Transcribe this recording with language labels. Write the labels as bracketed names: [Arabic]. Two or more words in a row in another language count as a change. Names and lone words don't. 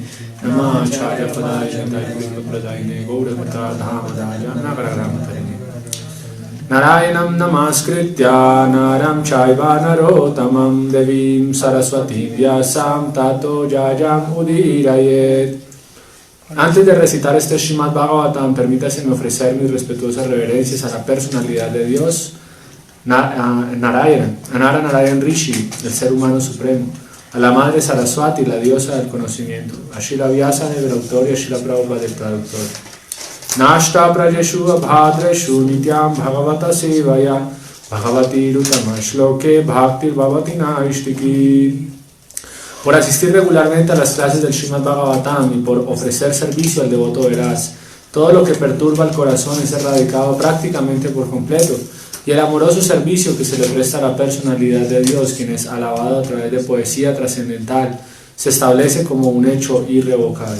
[Sanskrit] Namo Acharya Padaya Jandaya Guru Pradayine Gauravata Dhamadaja Nagararamatharine. Narayanam Namaskritya Naram Chaiva Narotamam Devim Saraswati Vyasam Tato Jayam Udirayet. [Spanish] Antes de recitar este Srimad Bhagavatam, permítaseme ofrecer mis respetuosas reverencias a la personalidad de Dios, Narayana, Anara Narayan Rishi, el ser humano supremo, a la madre Saraswati, la diosa del conocimiento, a Shila Vyasa del autor y a Shila Prabhupada del traductor. [Sanskrit] Nashta prajeshu abhadreshu nityam bhagavata sevaya bhagavati rutama shloke bhaktir bhavati naishtiki. [Spanish] Por asistir regularmente a las clases del Srimad Bhagavatam y por ofrecer servicio al devoto veraz, todo lo que perturba el corazón es erradicado prácticamente por completo, y el amoroso servicio que se le presta a la personalidad de Dios, quien es alabado a través de poesía trascendental, se establece como un hecho irrevocable.